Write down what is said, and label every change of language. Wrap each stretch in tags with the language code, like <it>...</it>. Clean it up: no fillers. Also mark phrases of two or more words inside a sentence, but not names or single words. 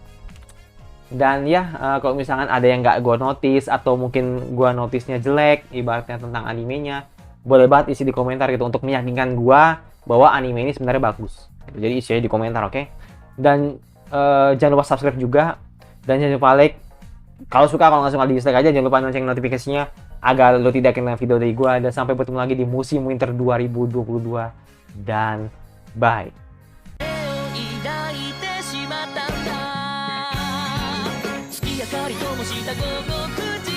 <id>Dan ya kalau misalkan ada yang nggak gue notice atau mungkin gue notice-nya jelek ibaratnya tentang animenya, boleh banget isi di komentar gitu untuk meyakinkan gue bahwa anime ini sebenarnya bagus. Jadi isi aja di komentar, oke? Dan jangan lupa subscribe juga, dan jangan lupa like. Kalau suka, kalau nggak suka di dislike aja. Jangan lupa lonceng notifikasinya agar lo tidak kena video dari gua. Dan sampai bertemu lagi di musim winter 2022, dan bye.</id> <ja>抱いてしまったんだ月明かり灯もした午後</ja>